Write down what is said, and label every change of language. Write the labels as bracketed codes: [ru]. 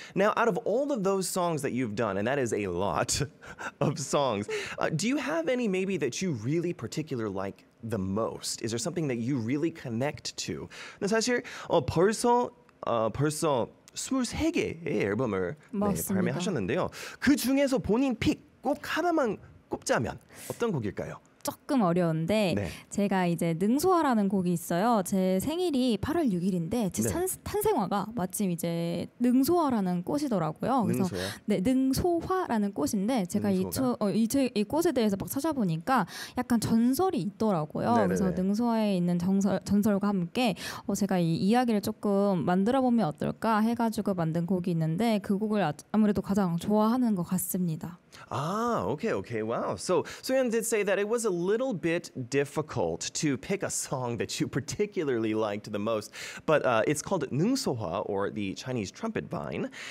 [en] Now, out of all of those songs that you've done, and that is a lot of songs, do you have any maybe that you really particularly like the most? Is there something that you really connect to? [ko] 근데 사실 벌써 23개의 앨범을 발매하셨는데요. 그 중에서 본인 픽 꼭 하나만 꼽자면 어떤 곡일까요? 조금 어려운데 네. 제가 이제 능소화라는 곡이 있어요. 제 생일이 8월 6일인데 제 네. 탄생화가 마침 이제 능소화라는 꽃이더라고요. 그래서 능소요? 네, 능소화라는 꽃인데 제가 이 꽃에 대해서 막 찾아보니까 약간 전설이 있더라고요. 네네네. 그래서 능소화에 있는 전설과 함께 제가 이 이야기를 조금 만들어 보면 어떨까 해가지고 만든 곡이 있는데 그 곡을 아무래도 가장 좋아하는 것 같습니다. [en] Ah, okay, wow. So Soyeon did say that it was a little bit difficult to pick a song that you particularly liked the most, but it's called 능소화, or the Chinese trumpet vine.